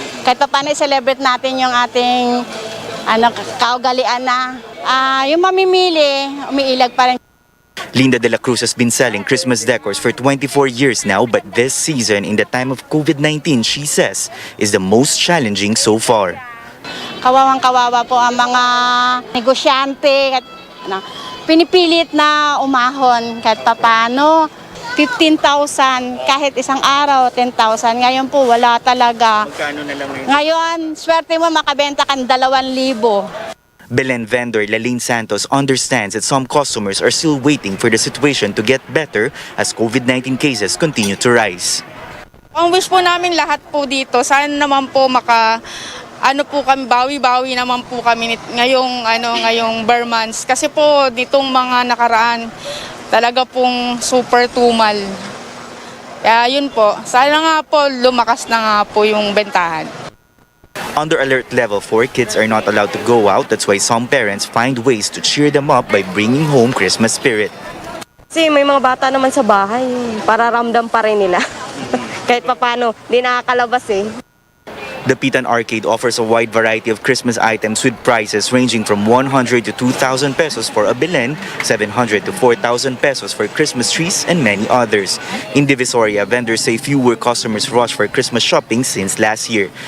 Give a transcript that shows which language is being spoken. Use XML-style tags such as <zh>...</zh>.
<tl>Kahit paano i-celebrate natin yung ating kaugalian na. Yung mamimili, umiilag pa rin.</tl> <en>Linda de la Cruz has been selling Christmas decors for 24 years now, but this season, in the time of COVID-19, she says, is the most challenging so far.</en> <tl>Kawawang-kawawa po ang mga negosyante. Pinipilit na umahon kahit papaano. 15,000 kahit isang araw, 10,000. Ngayon po wala talaga. Magkano na lang ngayon? Ngayon, swerte mo makabenta kang 2,000.</tl> <en>Belen vendor Landline Santos understands that some customers are still waiting for the situation to get better as COVID-19 cases continue to rise.</en> <tl>Ang wish po namin lahat po dito, sana naman po kami, bawi-bawi naman po kami ngayong Burr months. Kasi po nitong mga nakaraan, talaga pong super tumal. Kaya yun po, sana nga po lumakas na nga po yung bentahan.</tl> <en>Under alert level 4, kids are not allowed to go out. That's why some parents find ways to cheer them up by bringing home Christmas spirit.</en> <tl>Kasi may mga bata naman sa bahay, para ramdam pa rin nila. Kahit papano, di nakakalabas eh.</tl> <en>The Pitan Arcade offers a wide variety of Christmas items with prices ranging from 100 to 2,000 pesos for a Belen, 700 to 4,000 pesos for Christmas trees, and many others. In Divisoria, vendors say fewer customers rush for Christmas shopping since last year.</en>